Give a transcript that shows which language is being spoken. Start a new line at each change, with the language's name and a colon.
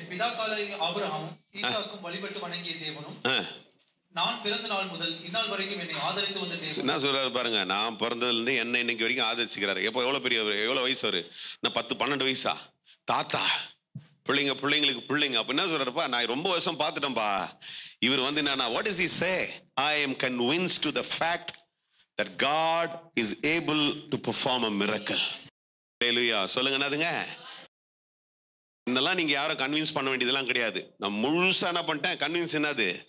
Tamil: பிதாக்களை ஆபிரகாமும் ஈசாக்கும் வழிபட்டு வணங்கிய தேவனும் நான் பிறந்த நாள் முதல் இந்நாள் வரைக்கும் என்னை ஆதரித்து வந்த தேவன். என்ன சொல்றாரு பாருங்க, நான் பிறந்ததுலேருந்து என்ன இன்னைக்கு வரைக்கும் ஆதரிச்சுக்கிறாரு. எப்போ எவ்வளோ பெரிய, எவ்வளோ வயசு அவரு? நான் 10-12 வயசா? தாத்தா, பிள்ளைங்களுக்கு பிள்ளைங்க. அப்ப என்ன சொல்றாருப்பா, நான் ரொம்ப வருஷம் பார்த்துட்டேன்ப்பா. இவர் வந்து என்னன்னா,
English: what does he say? I am convinced to the fact that God is able to perform a miracle.
Tamil: Hallelujah. சொல்லுங்க. என்னதுங்க? இதெல்லாம் நீங்க யாரும் கன்வின்ஸ் பண்ண வேண்டியதெல்லாம் கிடையாது. நான் முழுசா என்ன பண்ணிட்டேன், கன்வின்ஸ். என்னது?